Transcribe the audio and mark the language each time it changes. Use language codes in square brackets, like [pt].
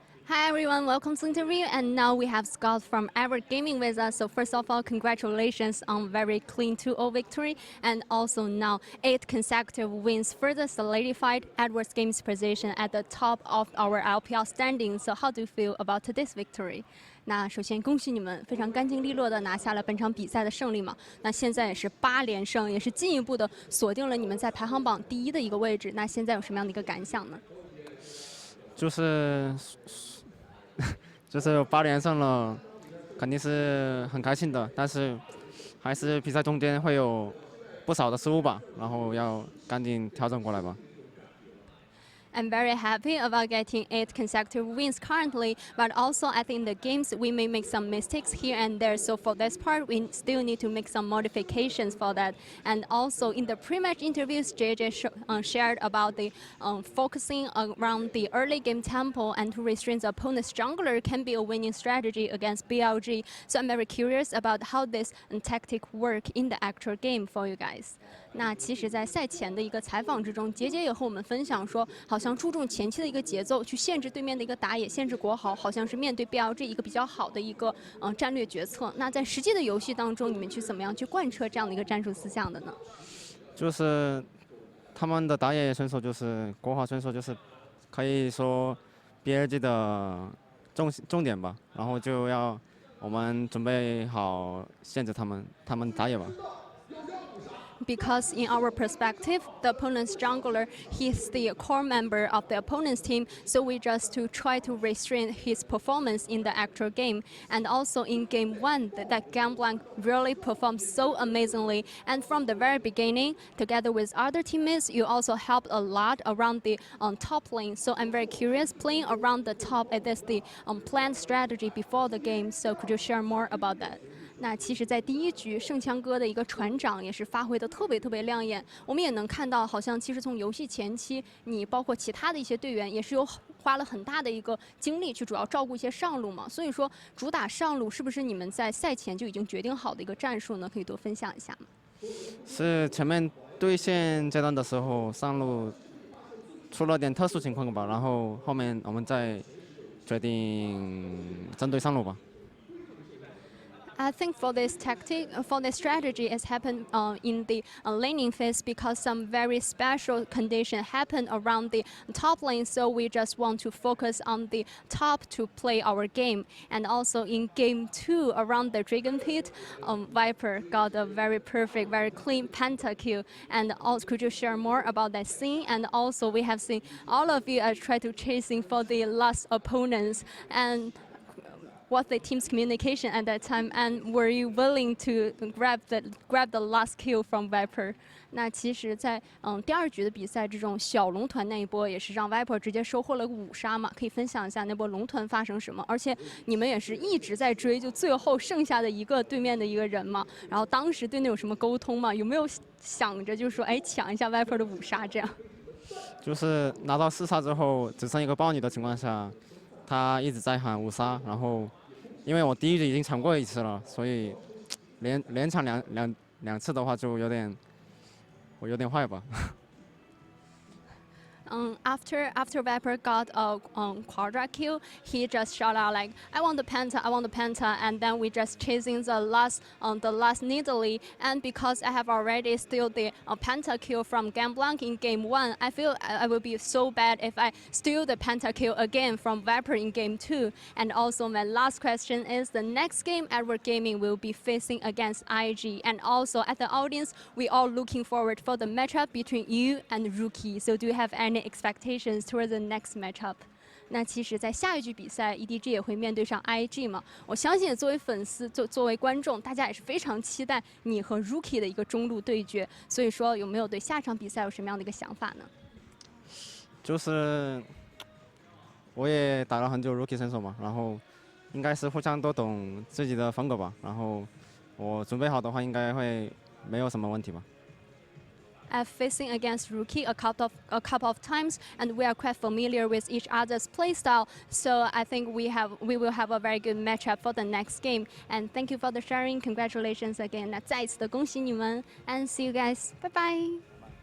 [en] Hi everyone, welcome to the interview, and now we have Scott from Ever Gaming with us. So first of all, congratulations on very clean 2-0 victory, and also now 8 consecutive wins further solidified Edwards Games' position at the top of our LPL standing. So how do you feel about today's victory? [zh] 那首先恭喜你们非常干净利落的拿下了本场比赛的胜利嘛。那现在也是8连胜，也是进一步的锁定了你们在排行榜第1的一个位置。那现在有什么样的一个感想呢？就是8连胜了，肯定是很开心的，但是还是比赛中间会有不少的失误吧，然后要赶紧调整过来吧。 [en] I'm very happy about getting 8 consecutive wins currently, but also I think in the games we may make some mistakes here and there. So for this part, we still need to make some modifications for that. And also in the pre-match interviews, JJ shared about the focusing around the early game tempo and to restrain the opponent's jungler can be a winning strategy against BLG. So I'm very curious about how this tactic work in the actual game for you guys. [zh] 那其实，在赛前的一个采访之中，杰杰也和我们分享说，好像注重前期的一个节奏，去限制对面的一个打野，限制国豪，好像是面对 BLG 一个比较好的一个战略决策。那在实际的游戏当中，你们去怎么样去贯彻这样的一个战术思想的呢？就是他们的打野选手就是国豪选手，就是可以说 BLG 的重点吧，然后就要我们准备好限制他们打野吧。 [en] Because in our perspective, the opponent's jungler, he's the core member of the opponent's team, so we just to try to restrain his performance in the actual game. And also in game 1, that Gamblanc really performed so amazingly. And from the very beginning, together with other teammates, you also helped a lot around the top lane. So I'm very curious, playing around the top, it is the planned strategy before the game. So could you share more about that? [zh] 那其实，在第1局，圣枪哥的一个船长也是发挥的特别亮眼。我们也能看到，好像其实从游戏前期，你包括其他的一些队员，也是有花了很大的一个精力去主要照顾一些上路嘛。所以说，主打上路是不是你们在赛前就已经决定好的一个战术呢？可以多分享一下吗？是前面对线阶段的时候，上路出了点特殊情况吧，然后后面我们再决定针对上路吧。 [en] I think for this tactic, for this strategy, has happened in the laning phase because some very special condition happened around the top lane. So we just want to focus on the top to play our game. And also in game 2, around the Dragon Pit, Viper got a very perfect, very clean pentakill. And also, could you share more about that scene? And also, we have seen all of you try to chasing for the last opponents. And what the team's communication at that time, and were you willing to grab the last kill from Viper? [zh] 那其实在，第2局的比赛之中，小龙团那一波也是让 Viper 直接收获了5杀嘛，可以分享一下那波龙团发生什么？而且你们也是一直在追，就最后剩下的一个对面的一个人嘛，然后当时对内有什么沟通吗？有没有想着就说，哎，抢一下 Viper 的5杀这样？就是拿到4杀之后，只剩一个豹女的情况下，他一直在喊5杀，然后。因为我第1局已经抢过1次了，所以连抢两次的话，就有点坏吧。 [en] After Viper got a quadra kill, he just shot out like, I want the penta, and then we just chasing the last needly. And because I have already steal the pentakill from Gamblanc in game 1, I feel I will be so bad if I steal the pentakill again from Viper in game 2. And also my last question is, the next game Edward Gaming will be facing against IG, and also at the audience, we all looking forward for the matchup between you and Rookie. So do you have any expectations towards the next matchup? [zh] 那其实，在下一局比赛 ，EDG 也会面对上 IG 嘛。我相信作为粉丝，作为观众，大家也是非常期待你和 Rookie 的一个中路对决。所以说，有没有对下场比赛有什么样的一个想法呢？就是我也打了很久 Rookie 选手嘛，然后应该是互相都懂自己的风格吧。然后我准备好的话，应该会没有什么问题吧。 [en] I've facing against Rookie a couple of times, and we are quite familiar with each other's playstyle. So I think we will have a very good matchup for the next game. And thank you for the sharing. Congratulations again. [zh] 那再一次的恭喜你们 [en] ，and see you guys. Bye bye.